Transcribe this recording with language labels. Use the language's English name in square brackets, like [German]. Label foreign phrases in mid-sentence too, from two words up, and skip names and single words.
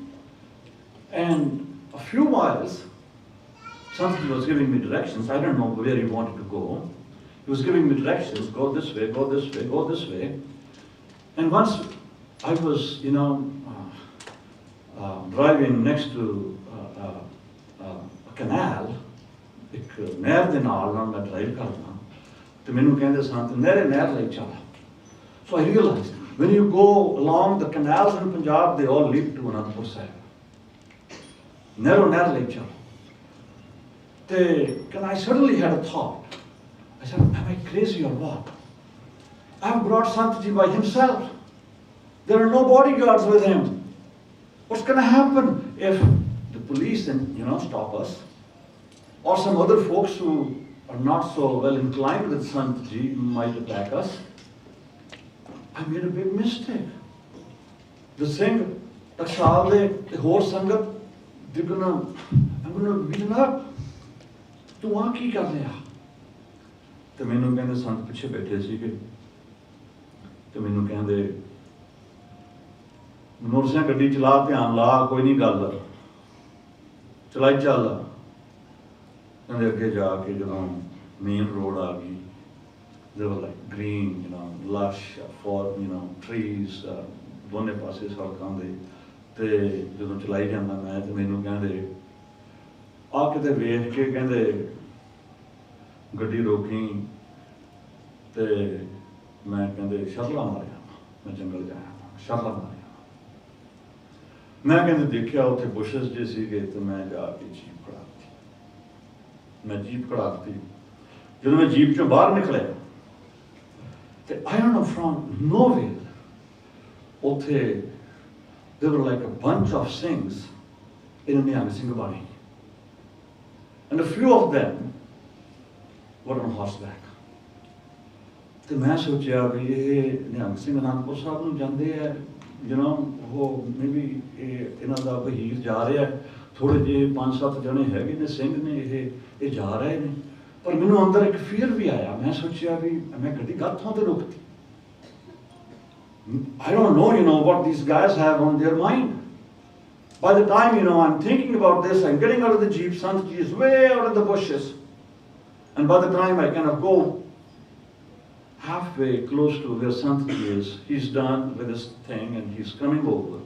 [English] And a few miles, Sant was giving me directions. I don't know where he wanted to go. He was giving me directions, go this way, go this way, go this way. And once I was, driving next to a canal, [Punjabi] ਇੱਕ ਨਹਿਰ ਦੇ ਨਾਲ ਮੈਂ ਡਰਾਈਵ ਕਰਦਾ, ਤੇ ਮੈਨੂੰ ਕਹਿੰਦੇ ਸਨ ਨਹਿਰ ਲਈ ਚੱਲ. [English] So I realized, when you go along the canals in Punjab, they all lead to Anandpur Sahib. [Punjabi] ਨਹਿਰ ਲਈ ਚੱਲ. [English] And I suddenly had a thought. I said, am I crazy or what? I've brought Santji by himself. There are no bodyguards with him. What's going to happen if the police stop us? Or some other folks who are not so well inclined with Santji might attack us? I made a big mistake. The Singh, the horse Sangat, I'm going to beat him up. [Punjabi] ਤੂੰ ਆ ਕੀ ਕਰ ਰਿਹਾ? ਤੇ ਮੈਨੂੰ ਕਹਿੰਦੇ ਸੰਤ ਪਿੱਛੇ ਬੈਠੇ ਸੀਗੇ, ਤੇ ਮੈਨੂੰ ਕਹਿੰਦੇ ਮੋਰਸਿਆਂ ਗੱਡੀ ਚਲਾ, ਧਿਆਨ ਲਾ, ਕੋਈ ਨਹੀਂ ਗੱਲ, ਚਲਾਈ ਚੱਲ. ਕਹਿੰਦੇ ਅੱਗੇ ਜਾ ਕੇ ਜਦੋਂ ਮੇਨ ਰੋਡ ਆ ਗਈ, [English] there were like green, lush, trees, [Punjabi] ਦੋਨੇ ਪਾਸੇ ਸੜਕਾਂ ਦੇ, ਤੇ ਜਦੋਂ ਚਲਾਈ ਜਾਂਦਾ ਮੈਂ, ਤੇ ਮੈਨੂੰ ਕਹਿੰਦੇ ਆ ਕਿਤੇ ਵੇਖ ਕੇ, ਕਹਿੰਦੇ ਗੱਡੀ ਰੋਕੀ, ਤੇ ਮੈਂ ਕਹਿੰਦੇ ਸ਼ਰਲਾ ਮਾਰਿਆ, ਮੈਂ ਜੰਗਲ ਜਾਇਆ, ਸ਼ਰਲਾ ਮਾਰਿਆ. ਮੈਂ ਕਹਿੰਦੇ ਦੇਖਿਆ ਉੱਥੇ ਬੁਸ਼ਸ ਜੇ ਸੀਗੇ, ਤੇ ਮੈਂ ਜਾ ਕੇ ਜੀਪ ਖੜਾਤੀ. ਮੈਂ ਜੀਪ ਖੜਾਤੀ. ਜਦੋਂ ਮੈਂ ਜੀਪ ਚੋਂ ਬਾਹਰ ਨਿਕਲਿਆ, ਤੇ [English] I don't know, from nowhere, ਉੱਥੇ there were like a bunch of Singhs in Niang Singh Bani. And a few of them were on horseback. [Punjabi] ਤੇ ਮੈਂ ਸੋਚਿਆ ਵੀ ਇਹ ਨਿਹੰਗ ਸਿੰਘ ਅਨੰਦਪੁਰ ਸਾਹਿਬ ਨੂੰ ਜਾਂਦੇ ਆ, ਉਹ ਮੇਬੀ ਇਹਨਾਂ ਦਾ ਵਹੀਰ ਜਾ ਰਿਹਾ, ਥੋੜੇ ਜਿਹੇ 5-7 ਜਣੇ ਹੈਗੇ ਨੇ ਸਿੰਘ ਨੇ, ਇਹ ਜਾ ਰਹੇ ਨੇ. ਪਰ ਮੈਨੂੰ ਅੰਦਰ ਇੱਕ ਫੀਅਰ ਵੀ ਆਇਆ. ਮੈਂ ਸੋਚਿਆ ਵੀ ਮੈਂ ਗੱਡੀ ਗਾਥੋਂ ਤੇ ਰੋਕਤੀ. [English] I don't know, what these guys have on their mind. By the time, I'm thinking about this, I'm getting out of the jeep, Santji is way out of the bushes. And by the time I kind of go halfway close to where Santji is, he's done with his thing and he's coming over.